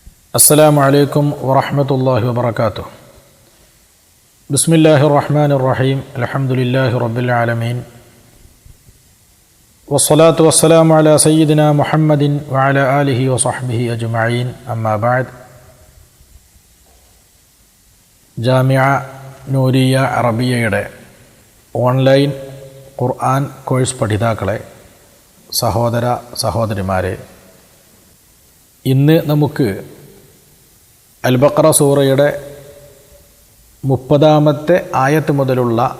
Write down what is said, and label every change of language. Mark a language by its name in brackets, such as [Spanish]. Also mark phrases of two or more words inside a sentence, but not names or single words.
[Arabic] السلام عليكم ورحمة الله وبركاته. بسم الله الرحمن الرحيم. الحمد لله رب العالمين. والصلاة والسلام على سيدنا محمد وعلى آله وصحبه أجمعين. أما بعد. [Malayalam] ജാമിഅ നൂരിയ അറബിയയുടെ ഓൺലൈൻ ഖുർആൻ കോഴ്സ് പഠിതാക്കളെ, സഹോദര സഹോദരിമാരെ, ഇന്ന് നമുക്ക് അൽ ബഖറ സൂറയുടെ 30-ാമത്തെ ആയത്ത് മുതലുള്ള